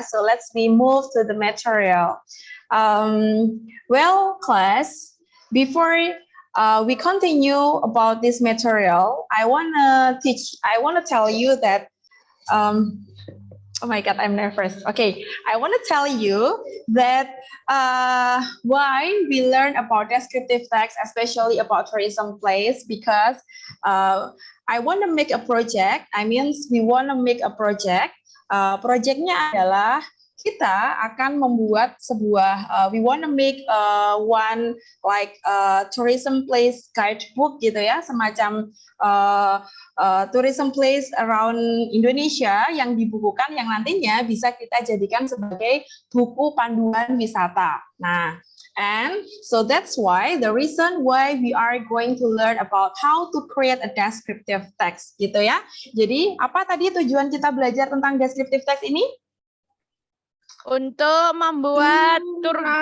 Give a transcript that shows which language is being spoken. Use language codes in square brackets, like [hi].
[en] So let's move to the material. Well, class, before we continue about this material, I want to tell you that Oh my God, I'm nervous. Okay, I want to tell you that why we learn about descriptive text, especially about tourism place, because I want to make a project. I mean, we want to make a project. [id] Projectnya adalah kita akan membuat sebuah, [en] we want to make one like tourism place guidebook [id] gitu ya, semacam [en] tourism place around Indonesia [id] yang dibukukan yang nantinya bisa kita jadikan sebagai buku panduan wisata. [en] Nah, and so that's why the reason why we are going to learn about how to create a descriptive text [id] gitu ya. Jadi apa tadi tujuan kita belajar tentang descriptive text ini? Untuk membuat tour